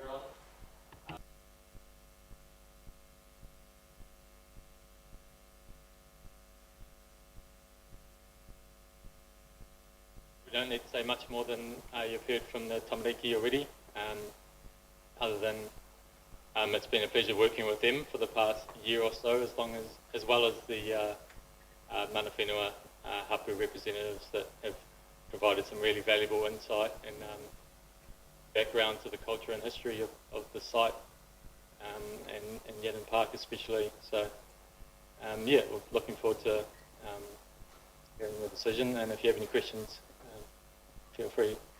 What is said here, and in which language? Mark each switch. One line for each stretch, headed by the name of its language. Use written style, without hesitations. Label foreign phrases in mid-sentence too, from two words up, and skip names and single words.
English: We don't need to say much more than you've heard from the tamariki already, other than it's been a pleasure working with them for the past year or so, as well as the
Māori: mana whenua hapu
English: representatives that have provided some really valuable insight and background to the culture and history of the site and Yatton Park especially. So yeah, we're looking forward to hearing the decision, and if you have any questions, feel free.